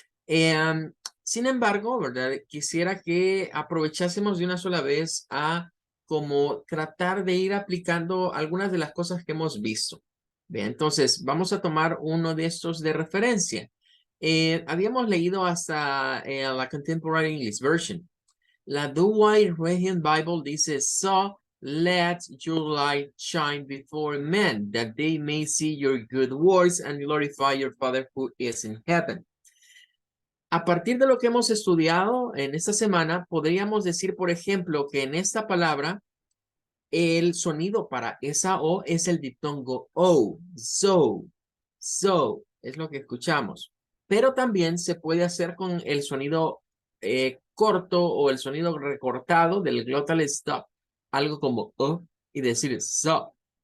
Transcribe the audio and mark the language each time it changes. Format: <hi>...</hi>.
<es>Sin embargo, ¿verdad? Quisiera que aprovechásemos de una sola vez a como tratar de ir aplicando algunas de las cosas que hemos visto. Bien, entonces vamos a tomar uno de estos de referencia. Habíamos leído hasta la Contemporary English Version.</es> <en>La Douay Rheims Bible</en> <es>dice,</es> <en>so let your light shine before men, that they may see your good works and glorify your Father who is in heaven.</en> <es>A partir de lo que hemos estudiado en esta semana, podríamos decir, por ejemplo, que en esta palabra, el sonido para esa O es el diptongo O, so, es lo que escuchamos. Pero también se puede hacer con el sonido corto o el sonido recortado del glottal stop, algo como O, y decir so.</es>